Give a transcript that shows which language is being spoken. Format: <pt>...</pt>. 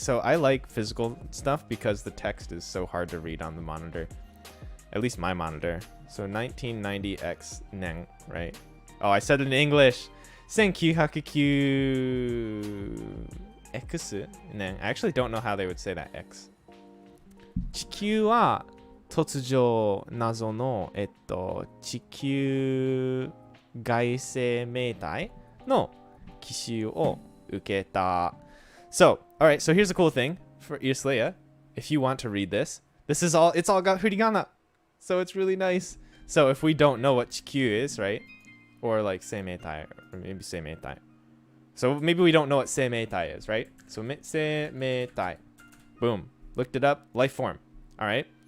<en>So I like physical stuff because the text is so hard to read on the monitor. At least my monitor. So 1990X Nen, right? Oh, I said it in English. 1909 X Nen. I actually don't know how they would say that X.</en> <ja>地球は突如謎の地球外生命体の奇襲を受けた.</ja> <en>So, all right. So here's a cool thing for Isleya. If you want to read this, it's all got hiragana. So it's really nice. So if we don't know what Chikyu is, right? Or like Seimeitai, or maybe Seimeitai. So maybe we don't know what Seimeitai is, right? So Seimeitai. Boom. Looked it up. Life form. All right.</en>